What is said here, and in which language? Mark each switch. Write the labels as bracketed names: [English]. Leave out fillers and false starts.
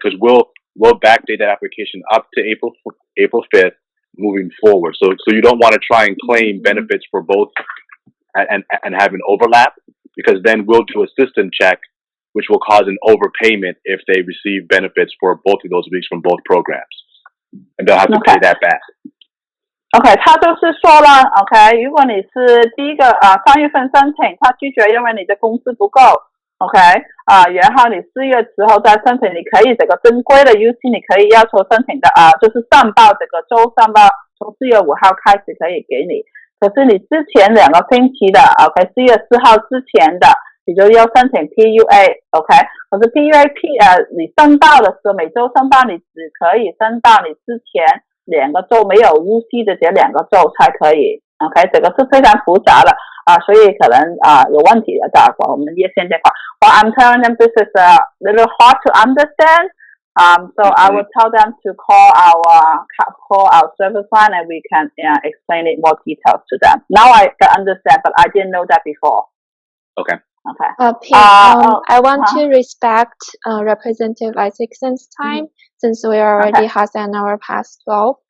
[English] Because we'll backdate that application up to April 5th moving forward. So you don't want to try and claim benefits for both and have an overlap, because then we'll do a system check, which will cause an overpayment if they receive benefits for both of those weeks from both programs, and they'll have to pay that back. [Chinese] OK， 他就是说了 ，OK， 如果你是第一个3月份申请，他拒绝，因为你的工资不够 ，OK， 然后你4月之后再申请，你可以这个正规的 UC， 你可以要求申请的就是上报这个周上报，从4月5号开始可以给你。可是你之前2个星期的 ，OK， 4月4号之前的，你就要申请 PUA，OK， 可是 PUA 你申报的时候，每周申报你只可以申报你之前2个州没有 UC 的这2个州才可以 ，OK， 这个是非常复杂的所以可能有问题的，我们也现在 [English] Well, I'm telling them this is a little hard to understand. So I will tell them to call our service line and we can explain it more details to them. Now I can understand, but I didn't know that before. Okay. Okay. I want to respect Representative Isaacson's time since we are already half an hour past 12.